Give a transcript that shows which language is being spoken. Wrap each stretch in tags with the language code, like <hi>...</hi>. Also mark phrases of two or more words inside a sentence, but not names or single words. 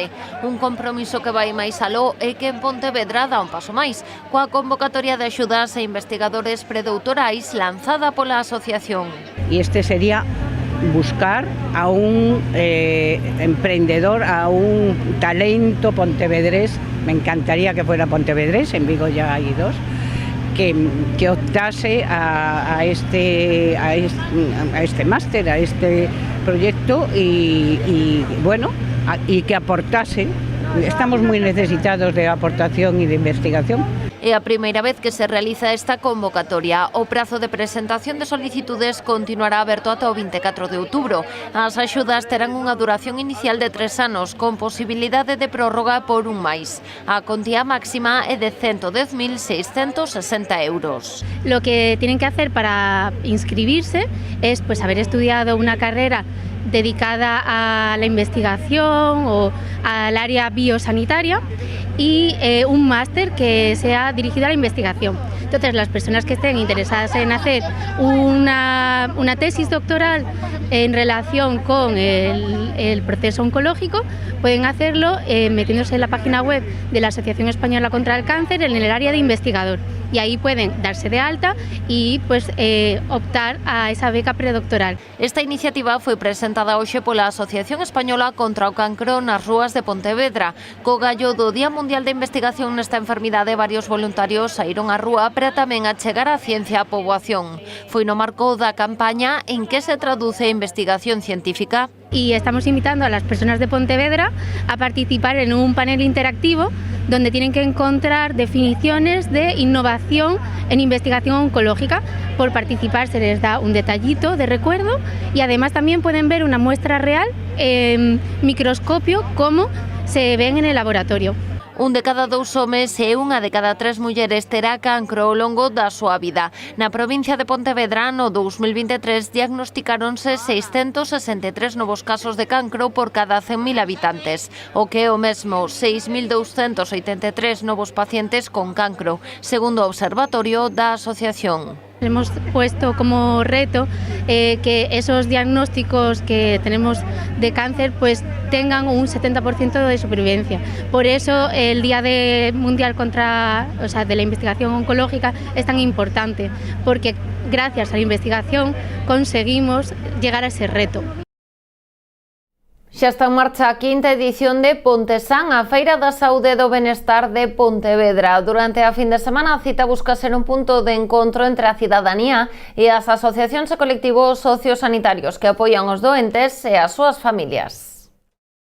<gl>Un compromiso que vai máis aló e que en Pontevedra dá un paso máis, coa convocatoria de axudas a investigadores predoutorais lanzada pola asociación. E este sería buscar a un emprendedor, a un talento pontevedrés,</gl> <es>me encantaría que fuera pontevedrés, en Vigo ya hay dos, que optase a este máster, a este proyecto y bueno, y que aportase. Estamos muy necesitados de aportación y de investigación.</es> <gl>É a primeira vez que se realiza esta convocatoria. O prazo de presentación de solicitudes continuará aberto ata o 24 de outubro. As axudas terán unha duración inicial de 3 anos, con posibilidade de prórroga por un máis. A contía máxima é de 110.660 euros.</gl> <es>Lo que tienen que hacer para inscribirse es pues haber estudiado una carrera dedicada a la investigación o al área biosanitaria y un máster que sea dirigido a la investigación. Entonces, las personas que estén interesadas en hacer una tesis doctoral en relación con el proceso oncológico pueden hacerlo metiéndose en la página web de la Asociación Española contra el Cáncer en el área de investigador. Y ahí pueden darse de alta y pues optar a esa beca predoctoral.</es> <gl>Esta iniciativa foi presentada hoxe pola Asociación Española contra o Cancro nas rúas de Pontevedra. Co gallo do Día Mundial de Investigación nesta enfermidade, varios voluntarios saíron á rúa para tamén achegar a ciencia á poboación. Foi no marco da campaña En que se traduce a investigación científica.</gl> <es>Y estamos invitando a las personas de Pontevedra a participar en un panel interactivo donde tienen que encontrar definiciones de innovación en investigación oncológica. Por participar se les da un detallito de recuerdo y además también pueden ver una muestra real en microscopio cómo se ven en el laboratorio.</es> <gl>Un de cada 2 homes e unha de cada 3 mulleres terá cancro ao longo da súa vida. Na provincia de Pontevedra, no 2023, diagnosticáronse 663 novos casos de cancro por cada 100.000 habitantes, o que é o mesmo 6.283 novos pacientes con cancro, segundo o observatorio da asociación.</gl> <es>Hemos puesto como reto que esos diagnósticos que tenemos de cáncer pues tengan un 70% de supervivencia. Por eso el Día Mundial de la Investigación Oncológica es tan importante, porque gracias a la investigación conseguimos llegar a ese reto.</es> <gl>Xa está en marcha a quinta edición de Pontesán, a Feira da Saúde e do Benestar de Pontevedra. Durante a fin de semana a cita busca ser un punto de encontro entre a cidadanía e as asociacións e colectivos sociosanitarios que apoian os doentes e as súas familias.</gl>